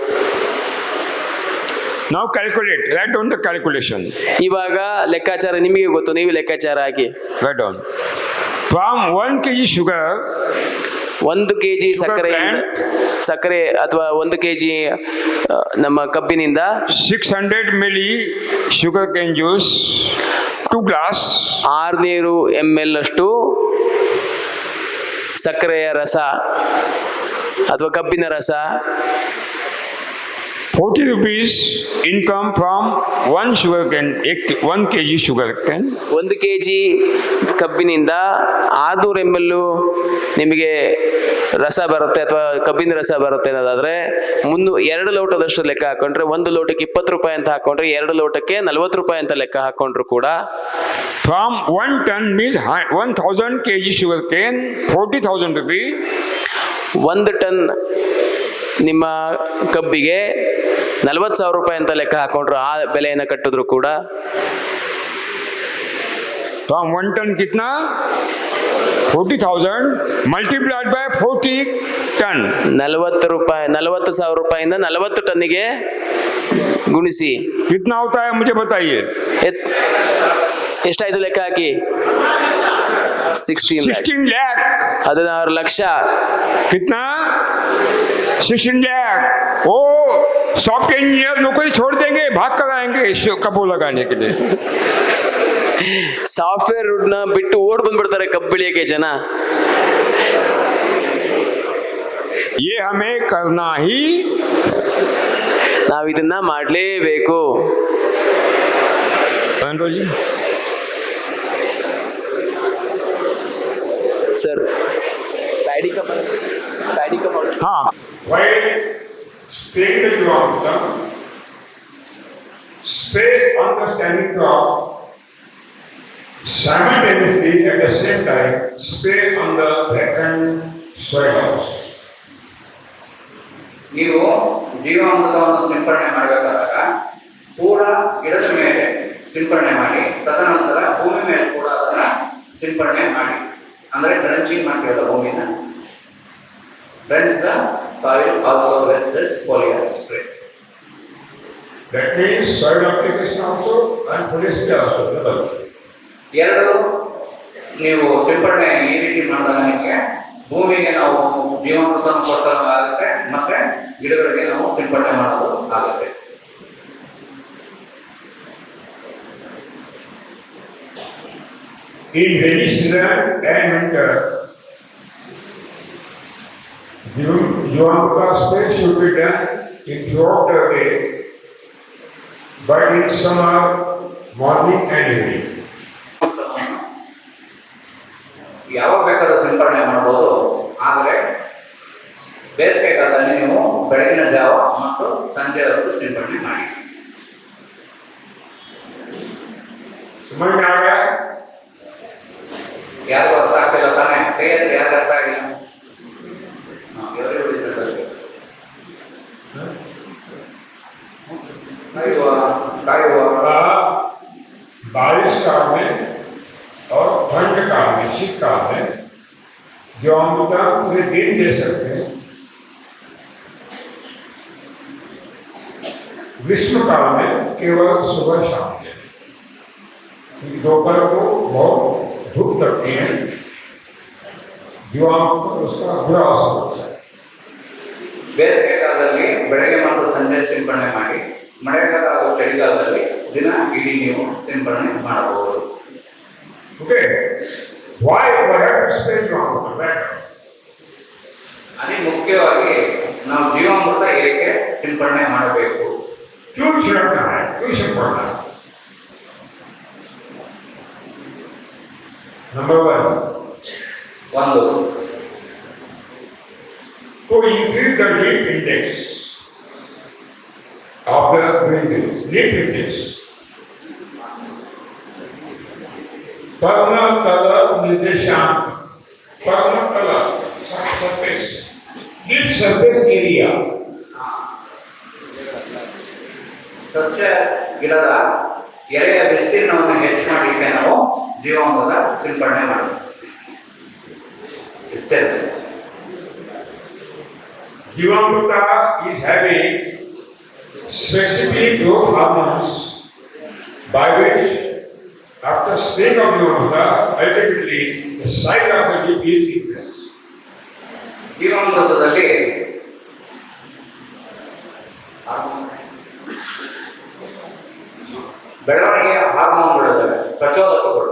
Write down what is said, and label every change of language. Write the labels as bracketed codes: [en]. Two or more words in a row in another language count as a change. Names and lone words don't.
[en] Now calculate. Write down the calculation. [kn] ಇವಾಗ ಲೆಕ್ಕಾಚಾರ ನಿಮಗೆ ಗೊತ್ತು, ನೀವು ಲೆಕ್ಕಾಚಾರ ಹಾಕಿ. [en] Write down. From 1 kg sugar, [kn] 1 kg ಸಕ್ಕರೆ ಅಥವಾ 1 kg ನಮ್ಮ ಕಬ್ಬಿನಿಂದ [en] 600 milli sugar cane juice, 2 glass, [kn] 600 ml ಅಷ್ಟು ಸಕ್ಕರೆಯ ರಸ ಅಥವಾ ಕಬ್ಬಿನ ರಸ, [en] 40 rupees income from 1 sugar cane, 1 kg sugar cane. [kn] 1 kg ಕಬ್ಬಿನಿಂದ 600 ml ನಿಮಗೆ ರಸ ಬರುತ್ತೆ ಅಥವಾ ಕಬ್ಬಿನ ರಸ ಬರುತ್ತೆ ಅನ್ನೋದಾದ್ರೆ 2 ಲೋಟದಷ್ಟು ಲೆಕ್ಕ ಹಾಕೊಂಡ್ರೆ 1 ಲೋಟಕ್ಕೆ 20 ರೂಪಾಯಿ ಅಂತ ಹಾಕೊಂಡ್ರೆ 2 ಲೋಟಕ್ಕೆ 40 ರೂಪಾಯಿ ಅಂತ ಲೆಕ್ಕ ಹಾಕೊಂಡ್ರು ಕೂಡ [en] From 1 ton means 1000 kg sugar cane, 40,000 rupees. [kn] 1 ಟನ್ ನಿಮ್ಮ ಕಬ್ಬಿಗೆ 40,000 ರೂಪಾಯಿ ಅಂತ ಲೆಕ್ಕ ಹಾಕೊಂಡ್ರು ಆ ಬೆಲೆಯನ್ನು ಕಟ್ಟಿದ್ರು ಕೂಡ [en] From 1 ton कितना 40,000 multiplied by 40 ton. [kn] 40,000 ರೂಪಾಯಿಂದ 40 ಟನ್ನಿಗೆ ಗುಣಿಸಿ [hi] कितना होता है मुझे बताइए. [kn] ಎಷ್ಟಾಯ್ತು ಲೆಕ್ಕ ಹಾಕಿ. 16 lakh. 16 ಲಕ್ಷ. [hi] कितना 16 lakh. ओ [en] software engineer [hi] नौकरी छोड़ देंगे, भाग कर आएंगे कब्बू लगाने के लिए. [kn] ಸಾಫ್ಟ್ವೇರ್ ನ ಬಿಟ್ಟು ಓಡ್ ಬಂದ್ಬಿಡ್ತಾರೆ ಕಬ್ಬು ಬೆಳೆಯಕ್ಕೆ ಜನ. [hi] ये हमें करना ही, [kn] ನಾವು ಇದನ್ನ ಮಾಡಲೇಬೇಕು. [en] sir paddy cup [hi] हाँ. [en] While spraying the Jivamrutam, spray on the standing crop, simultaneously at the same time spray on the blackened soil also. [kn] ನೀವು ಜೀವಾಮೃತವನ್ನು ಸಿಂಪರಣೆ ಮಾಡಬೇಕಾದಾಗ ಪೂರ ಗಿಡದ ಮೇಲೆ ಸಿಂಪರಣೆ ಮಾಡಿ, ತದನಂತರ ಭೂಮಿ ಮೇಲೆ ಕೂಡ ಅದನ್ನ ಸಿಂಪರಣೆ ಮಾಡಿ, ಅಂದ್ರೆ ಡ್ರೆಂಚಿಂಗ್ ಮಾಡ್ತೀವಲ್ಲ ಭೂಮಿನ, [en] drench the soil also with this foliar spray. That means soil application also and foliar also. [kn] ಎರಡು ನೀವು ಸಿಂಪರಣೆ ಈ ರೀತಿ ಮಾಡಿದಾಗ ನಿಮಗೆ ಭೂಮಿಗೆ ನಾವು ಜೀವಾಮೃತ ಕೊಟ್ಟಾಗುತ್ತೆ, ಮತ್ತೆ ಗಿಡಗಳಿಗೆ ನಾವು ಸಿಂಪರಣೆ ಮಾಡೋದು ಆಗುತ್ತೆ. [en] In rainy season and winter, Jivamruta spray should be done in throughout the day, but in summer, morning and evening. [kn] ಯಾವಾಗ ಬೇಕಾದ್ರೂ ಸಿಂಪರಣೆ ಮಾಡಬಹುದು, ಆದರೆ ಬೇಸಿಗೆಗಾಲದಲ್ಲಿ ನೀವು ಬೆಳಗಿನ ಜಾವ ಮತ್ತು ಸಂಜೆ ಹೊತ್ತು ಸಿಂಪರಣೆ ಮಾಡಿ. [hi] समझ में आ गया? [kn] ಯಾರು ಅರ್ಥ ಆಗ್ತಿಲ್ಲ ತಾನೆ? ಕೈಯಲ್ಲಿ ಯಾರು ಅರ್ಥ ಆಗಿಲ್ಲ? [hi] बारिश काल में और ठंड काल में, शीत काल में जैवअमृत पूरे दिन दे सकते हैं. ग्रीष्म काल में केवल सुबह शाम के. दोपहर को बहुत धूप लगती है, जैवअमृत पर उसका बुरा असर होता है. [kn] ಬೇಸಿಗೆ ಕಾಲದಲ್ಲಿ ಬೆಳಗ್ಗೆ ಮತ್ತು ಸಂಜೆ ಸಿಂಪರಣೆ ಮಾಡಿ, ಮಳೆಗಾಲ ಹಾಗೂ ಚಳಿಗಾಲದಲ್ಲಿ ದಿನ ಇಡೀ ನೀವು ಸಿಂಪರಣೆ ಮಾಡಬಹುದು. [en] Okay, why we have to spray Jivamruta? [kn] ಅತಿ ಮುಖ್ಯವಾಗಿ ನಾವು ಜೀವಾಮೃತ ಏಕೆ ಸಿಂಪರಣೆ ಮಾಡಬೇಕು? [hi] क्यों छिड़कना है, क्यों छिड़कना है? [en] Number 1, [kn] ಒಂದು [en] increase the leaf index of the greenery, leaf index. [hi] पर्णतल निदेशन, [en] Parnatala surface, leaf surface area. [kn] ಸಸ್ಯ ಗಿಡದ ಎಲೆಯ ವಿಸ್ತೀರ್ಣವನ್ನು ಹೆಚ್ಚು ಮಾಡಲಿಕ್ಕೆ ನಾವು ಜೀವಾಮೃತ ಸಿಂಪಡಣೆ ಮಾಡಬೇಕು. ವಿಸ್ತೀರ್ಣ [en] Jivamrita is having specific growth hormones by which after spraying of Jivamrita, ultimately the size of the leaf is increased. [kn] ಜೀವಾಮೃತದಲ್ಲಿ ಬೆಳವಣಿಗೆಯ ಹಾರ್ಮೋನ್ಗಳಿದ್ದಾವೆ, ಪ್ರಚೋದಕಗಳು.